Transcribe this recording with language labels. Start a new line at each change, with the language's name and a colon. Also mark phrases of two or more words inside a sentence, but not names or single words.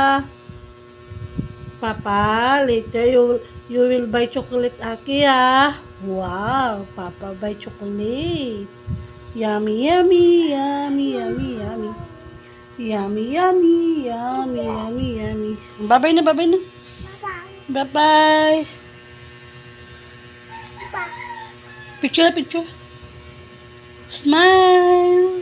English: Papa, later you will buy chocolate, Aki, ah. Wow, Papa buy chocolate. Yummy, yummy, yummy, yummy, yummy. Yummy, yummy, yummy, yummy, yummy. Bye-bye na, bye-bye na. Bye-bye. Picture na, picture. Smile.